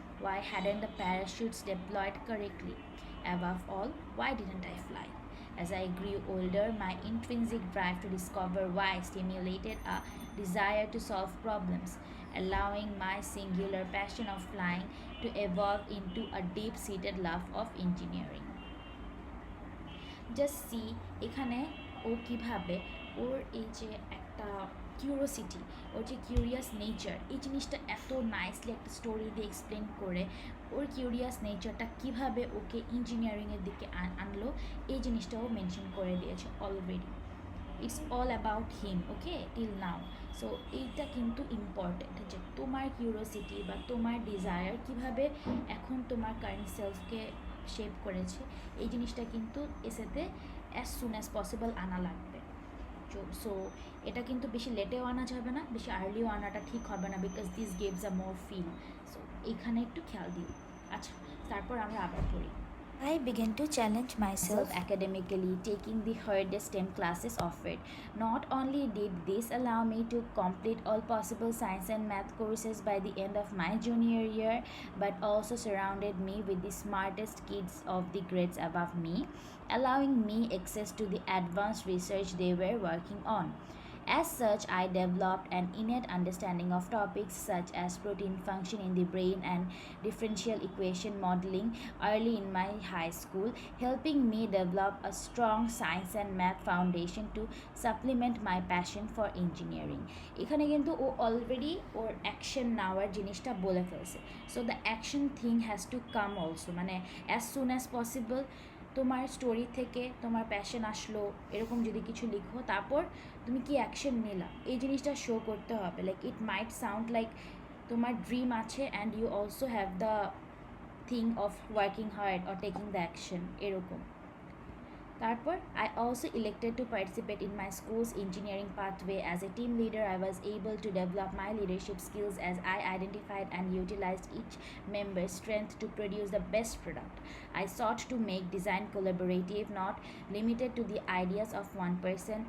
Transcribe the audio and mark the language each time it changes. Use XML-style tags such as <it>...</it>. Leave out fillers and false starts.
<en>Why hadn't the parachutes deployed correctly? Above all, why didn't I fly? As I grew older, my intrinsic drive to discover why stimulated a desire to solve problems, allowing my singular passion of flying to evolve into a deep seated love of engineering.</en> <bn>Just see এখানে ও কিভাবে ওর এই যে একটা curiosity, ওর যে curious nature, এই জিনিসটা এত nicely একটা স্টোরি দিয়ে এক্সপ্লেন করে ওর কিউরিয়াস নেচারটা কিভাবে ওকে ইঞ্জিনিয়ারিংয়ের দিকে আনলো, এই জিনিসটাও মেনশন করে দিয়েছে already.</bn> <en>It's all about him, okay, till now.</en> <bn>So এইটা কিন্তু ইম্পর্টেন্ট যে তোমার কিউরিওসিটি বা তোমার ডিজায়ার কীভাবে এখন তোমার কারেন্ট সেলফকে শেপ করেছে, এই জিনিসটা কিন্তু এসেতে</bn> <en>as soon as possible</en> <bn>আনা লাগবে। সো এটা কিন্তু বেশি লেটেও আনা যাবে না, বেশি আর্লিও আনাটা ঠিক হবে না,</bn> <en>Because this gives a more feel.</en> <bn>So এইখানে একটু খেয়াল দিও। আচ্ছা, তারপর আমরা আবার পড়ি।</bn> <en>I began to challenge myself academically, taking the hardest STEM classes offered. Not only did this allow me to complete all possible science and math courses by the end of my junior year, but also surrounded me with the smartest kids of the grades above me, allowing me access to the advanced research they were working on. As such, I developed an innate understanding of topics such as protein function in the brain and differential equation modeling early in my high school, helping me develop a strong science and math foundation to supplement my passion for engineering.</en> <bn>এখানে কিন্তু ও already ওর action নেওয়ার জিনিসটা বলে ফেলছে।</bn> <en>so the action thing has to come also,</en> <bn>মানে</bn> <en>as soon as possible</en> <bn>তোমার story থেকে তোমার প্যাশন আসলো, এরকম যদি কিছু লিখো, তারপর তুমি কি অ্যাকশন নিলা এই জিনিসটা শো করতে হবে।</bn> <en>like it might sound like</en> <bn>তোমার ড্রিম আছে</bn> <en>And you also have the thing of working hard or taking the action, এরকম। তারপর I also elected to participate in my school's engineering pathway. As a team leader, I was able to develop my leadership skills as I identified and utilized each member's strength to produce the best product. I sought to make design collaborative, not limited to the ideas of one person.</en>